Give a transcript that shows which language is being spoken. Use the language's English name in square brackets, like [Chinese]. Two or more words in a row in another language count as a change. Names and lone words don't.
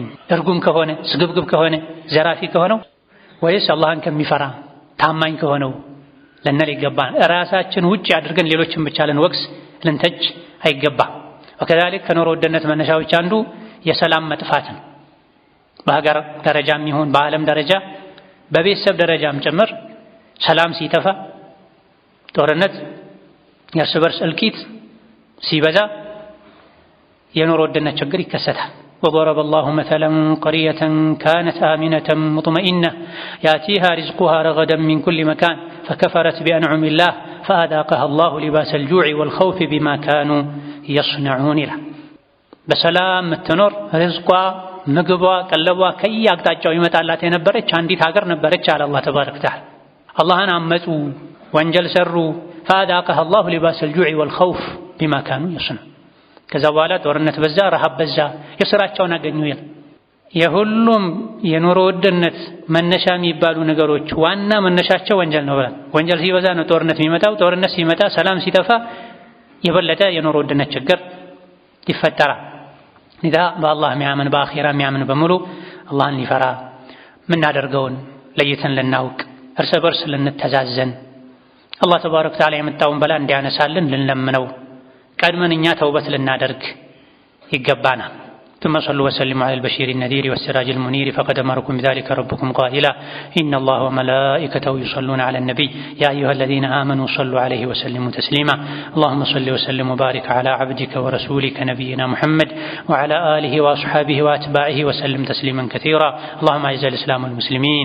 [Amharic] እርጉም ከሆነ ስግብግብ ከሆነ ዘራፊ ከሆነው ወይስ አላህን ከሚፈራ ታማኝ ከሆነው ልንል ይገባናል። ራሳችን ውጭ አድርገን ሌሎችን ብቻ ልንወቅስ ልንተች አይገባም። ወከዛሊክ ከኑሮ ውድነት መነሻዎች አንዱ የሰላም መጥፋት ነው። በሀገር ደረጃም ይሁን በዓለም ደረጃ በቤተሰብ ደረጃም ጭምር ሰላም ሲጠፋ፣ ጦርነት፣ የእርስ በርስ እልቂት ሲበዛ የኑሮ ውድነት ችግር ይከሰታል። [Arabic] وضرب الله مثلا قرية كانت آمنة مطمئنة يأتيها رزقها رغدا من كل مكان فكفرت بأنعم الله فأذاقها الله لباس الجوع والخوف بما كانوا يصنعون له بسلام التنور رزقها [Amharic] ምግቧ ቀለቧ ከየአቅጣጫው ይመጣላት የነበረች አንዲት ሀገር ነበረች አለ አላህ ተባረከ ወተዓላ። አላህን አመፁ፣ ወንጀል ሰሩ። [Arabic] فأذاقها الله لباس الجوع والخوف بما كانوا يصنعون። [Amharic] ከዛ በኋላ ጦርነት በዛ፣ ረሃብ በዛ፣ የሥራቸውን አገኙ ይላል። የሁሉም የኑሮ ውድነት መነሻ የሚባሉ ነገሮች ዋና መነሻቸው ወንጀል ነው ብለን ወንጀል ሲበዛ ነው ጦርነት የሚመጣው። ጦርነት ሲመጣ ሰላም ሲጠፋ የበለጠ የኑሮ ውድነት ችግር ይፈጠራል። ኢዳ በአላህ የሚያምን በአኺራ የሚያምን በሙሉ አላህን ሊፈራ ምናደርገውን ለይተን ልናውቅ እርስ በርስ ልንተዛዘን አላህ ተባረከ ወተዓላ የመጣውን በላ እንዲያነሳልን ልንለምነው ቀድመን እኛ ተውበት ልናደርግ ይገባናል። [Arabic] ثم صلوا وسلموا على البشير النذير والسراج المنير فقد أمركم بذلك ربكم قائلا إن الله وملائكته يصلون على النبي يا أيها الذين آمنوا صلوا عليه وسلموا تسليما اللهم صل وسلم وبارك على عبدك ورسولك نبينا محمد وعلى آله وأصحابه وأتباعه وسلم تسليما كثيرا اللهم أعز الإسلام والمسلمين